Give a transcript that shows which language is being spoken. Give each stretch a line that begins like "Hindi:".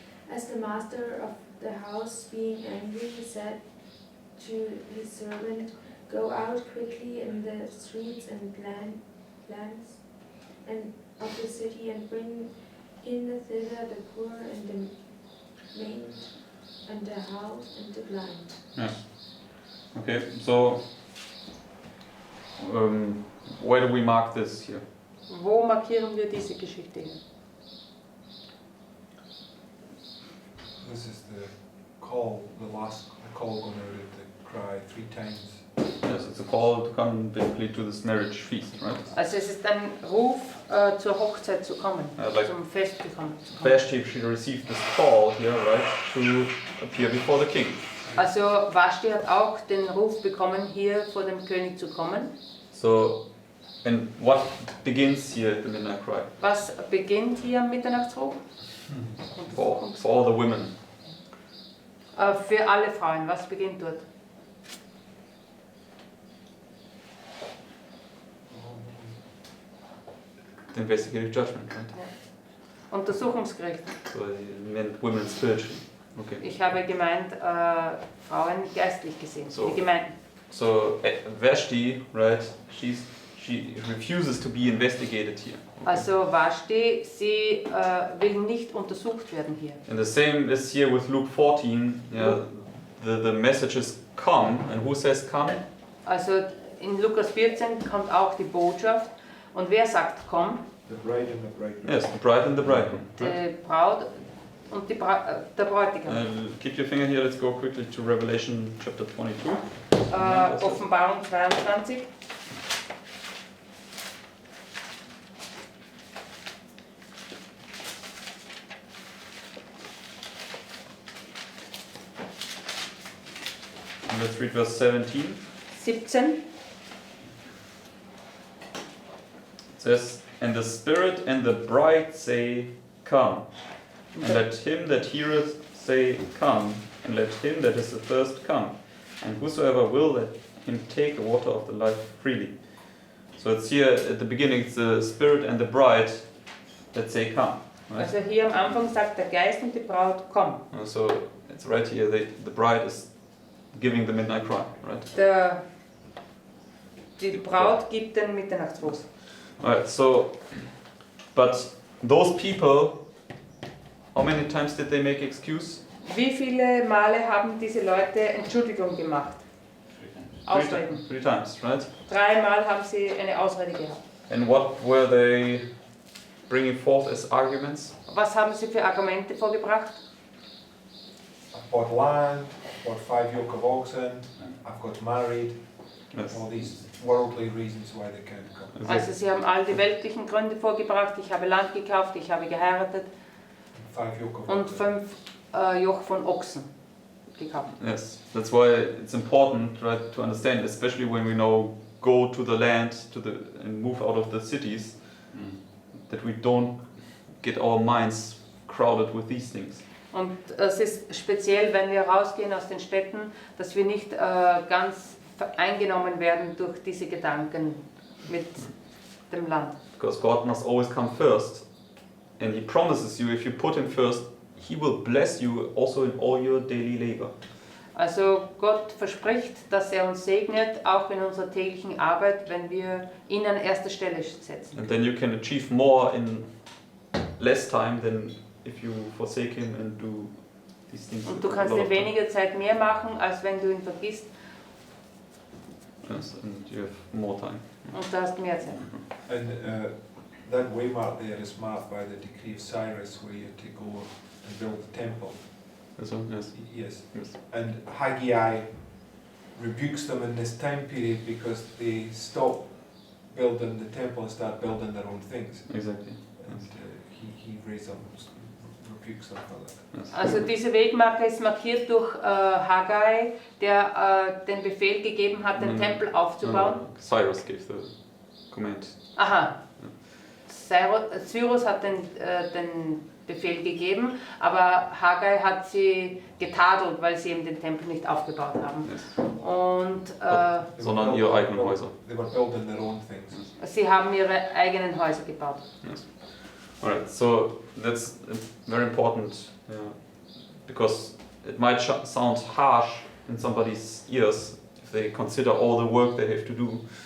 English: As the master of the house, being angry, said to his servant, Go out quickly in the streets and lands and of the city, and bring in thither the poor and the maimed and the halt and the blind. Yes. Okay, so where do we mark this here?
German: Wo markieren wir diese Geschichte hier?
English: This is the call, the last call going out at the cry 3 times. Yes, it's a call to come basically to this marriage feast, right?
German: Also es ist ein Ruf, zur Hochzeit zu kommen,
English: like
German: zum Fest zu kommen.
English: Vashti, she received this call here, right, to appear before the king.
German: Also Vashti hat auch den Ruf bekommen, hier vor dem König zu kommen.
English: So, and what begins here at the midnight cry?
German: Was beginnt hier am Mitternachtsruf?
English: For all the women.
German: Für alle Frauen, was beginnt dort?
English: The investigative judgment, right?
German: Untersuchungsgericht.
English: So it meant women spiritually. Okay.
German: Ich habe gemeint, Frauen geistlich gesehen. So. Die Gemeinden.
English: So Vashti, right? She refuses to be investigated here. Okay.
German: Also Vashti, sie will nicht untersucht werden hier.
English: And the same is here with Luke 14. Yeah, the message is come, and who says come?
German: Also in Lukas 14 kommt auch die Botschaft. Und wer sagt komm?
English: The bride and the bridegroom. Yes, the bride and the bridegroom.
German: Die Braut und der Bräutigam.
English: Keep your finger here. Let's go quickly to Revelation chapter 22.
German: Offenbarung 22.
English: And let's read verse 17. 17. It says, And the Spirit and the bride say, Come. And let him that heareth say, Come. And let him that is athirst come. And whosoever will, let him take the water of the life freely. So it's here at the beginning, it's the Spirit and the bride that say, Come. Right?
German: Also hier am Anfang sagt der Geist und die Braut komm.
English: So it's right here, the bride is giving the midnight cry, right?
German: Die Braut gibt den Mitternachtsruf.
English: Alright, so, but those people, how many times did they make excuse?
German: Wie viele Male haben diese Leute Entschuldigung gemacht? Ausreden.
English: 3 times, right?
German: 3 Mal haben sie eine Ausrede gehabt.
English: And what were they bringing forth as arguments?
German: Was haben sie für Argumente vorgebracht?
English: I've bought land, I've bought 5 yoke of oxen, I've got married, Yes. all these worldly reasons why they can't come.
German: Also sie haben all die weltlichen Gründe vorgebracht. Ich habe Land gekauft, ich habe geheiratet
English: 5 yoke of
German: und
English: oxen.
German: 5 Joch von Ochsen gekauft.
English: Yes, that's why it's important, right, to understand, especially when we now go to the land, and move out of the cities, that we don't get our minds crowded with these things.
German: Und es ist speziell, wenn wir rausgehen aus den Städten, dass wir nicht ganz eingenommen werden durch diese Gedanken mit dem Land.
English: Because God must always come first, and He promises you, if you put Him first, He will bless you also in all your daily labor.
German: Also Gott verspricht, dass uns segnet, auch in unserer täglichen Arbeit, wenn wir ihn an erste Stelle setzen.
English: And then you can achieve more in less time than if you forsake Him and do these things.
German: Und du
English: a
German: kannst
English: lot
German: in
English: of time.
German: weniger Zeit mehr machen, als wenn du ihn vergisst,
English: Yes, and you have more time.
German: und du hast mehr Zeit.
English: And that waymark there is marked by the decree of Cyrus, where you had to go and build the temple. This one, yes. Yes. Yes. And Haggai rebukes them in this time period because they stop building the temple and start building their own things. Exactly. And he raises them, rebukes them for that. Yes.
German: Also diese Wegmarke ist markiert durch Haggai, der den Befehl gegeben hat, den Tempel aufzubauen.
English: Cyrus gave the command. Aha.
German: Cyrus hat den Befehl gegeben, aber Haggai hat sie getadelt, weil sie eben den Tempel nicht aufgebaut haben.
English: Yes.
German: Und Sondern ihre eigenen Häuser.
English: They were building their own things.
German: sie haben ihre eigenen Häuser gebaut.
English: Yes. Alright, so that's very important because it might sound harsh in somebody's ears if they consider all the work they have to do.